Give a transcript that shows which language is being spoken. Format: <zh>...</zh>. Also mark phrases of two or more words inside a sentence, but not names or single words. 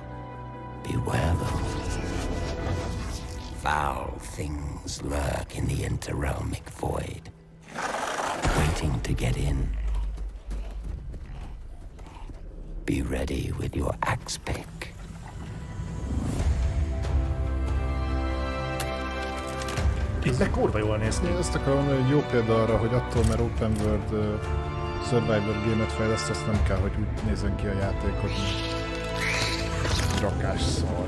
<en>Beware though. Foul things lurk in the interrealmic void, waiting to get in. Be ready with your axe pick.</en> <hu>De kurva jól néz ki. Én azt akarom mondani, hogy jó példa arra, hogy attól, mert</hu> <en>Open World Survivor game-et</en> <hu>fejleszt, azt nem kell, hogy úgy nézzen ki a játék, hogy rakás szar.</hu>